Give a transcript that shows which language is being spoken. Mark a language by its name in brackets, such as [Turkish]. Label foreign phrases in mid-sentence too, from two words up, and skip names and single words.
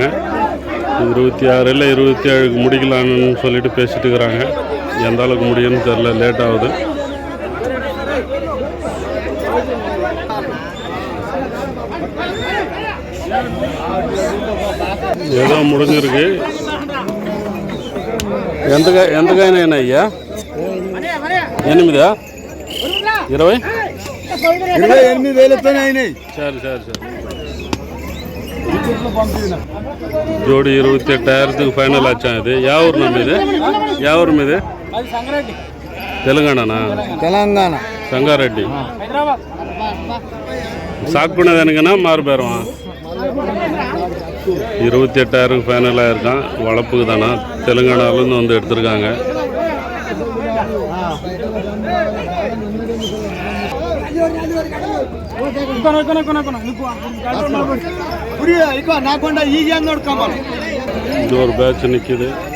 [Tamil] 26 இல்லை 27 முடிக்கலான்னு சொல்லிட்டு பேசிட்டு இருக்கிறாங்க. எந்த அளவுக்கு முடியும்னு தெரில, லேட் ஆகுது. ஏதோ முடிஞ்சிருக்கு. [Telugu] ఎంతకైనా అయ్యా? 8 28,000 అయినాయి. సరే సరే సరే. జోడి 28,000 ఫైనల్ వచ్చా. ఇది యా ఊరు మీది? యా ఊరు మీది? తెలంగాణనా? తెలంగాణ. సంగారెడ్డి. [Tamil] சாக்குனதானுங்கன்னா மாறுபேரம். 28,000 ஃபைனல் ஆயிருக்கான். வளர்ப்புக்கு தானா? தெலுங்கானாலேருந்து வந்து எடுத்திருக்காங்க. இது ஒரு பேட்ச் நிற்கிது.